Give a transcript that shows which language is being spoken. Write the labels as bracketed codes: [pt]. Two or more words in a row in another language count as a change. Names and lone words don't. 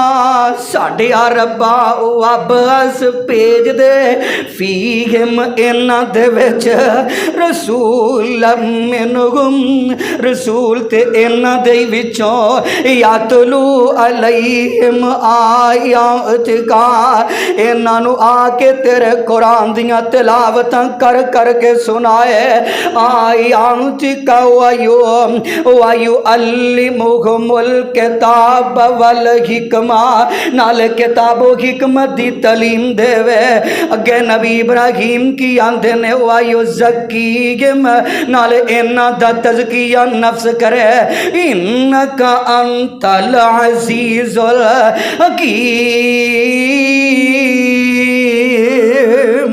[pa] ਸਾਡੇ ਆ ਰੱਬਾ ਵਬਅਸ ਭੇਜ ਦੇ ਫ਼ੀਹਿਮ ਇਨ੍ਹਾਂ ਦੇ ਵਿਚ [ar] رسولا منهم, [pa] ਰਸੂਲ ਤੇ ਇਨ੍ਹਾਂ ਦੇ ਵਿਚੋਂ [ar] يتلو عليهم آياتك, [pa] ਇਨ੍ਹਾਂ ਨੂੰ ਆ ਕੇ ਤੇਰੇ ਕੁਰਾਨ ਦੀਆਂ ਤਿਲਾਵਤਾਂ ਕਰ ਕਰ ਕੇ ਸੁਣਾਏ। [ar] آياتك ويعلمهم الكتاب والحكمة, [pa] ਨਾਲ ਕਿਤਾਬੋ ਹਿਕਮਤ ਦੀ ਤਾਲੀਮ ਦੇਵੇ। ਅੱਗੇ ਨਬੀ ਇਬਰਾਹੀਮ ਕੀ ਆਂਦੇ ਨੇ [ar] ويزكيهم, [pa] ਨਾਲ ਇਨ੍ਹਾਂ ਦਾ ਤਜ਼ਕੀਆ ਨਫ਼ਸ ਕਰੇ। [ar] إنك أنت العزيز الحكيم.